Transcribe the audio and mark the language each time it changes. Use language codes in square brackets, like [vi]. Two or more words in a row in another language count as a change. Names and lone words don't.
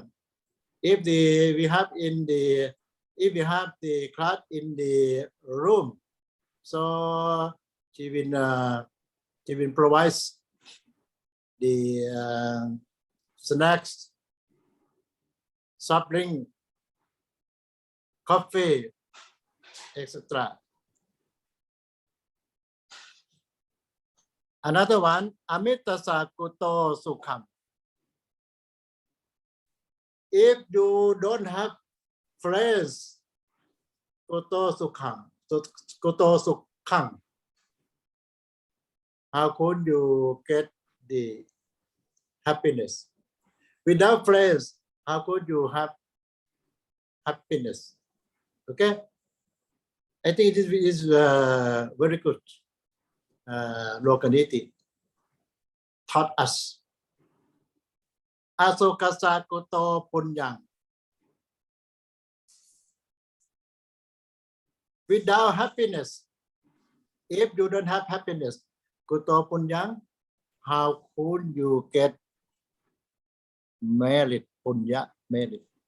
[en] If we have the class in the room, so she will provide the snacks, soft drink, coffee, etc. Another one, [pi] amitasa kuto sukham. [en] If you don't have friends, [pi] kuto sukham, [en] how could you get the happiness? Without friends, how could you have happiness? Okay, I think this is very good. Lokaniti taught us. [pi] Asokasa kuto punyang. [en] Without happiness, if you don't have happiness, [pi] kuto punyang, [en] how could you get merit, punya merit.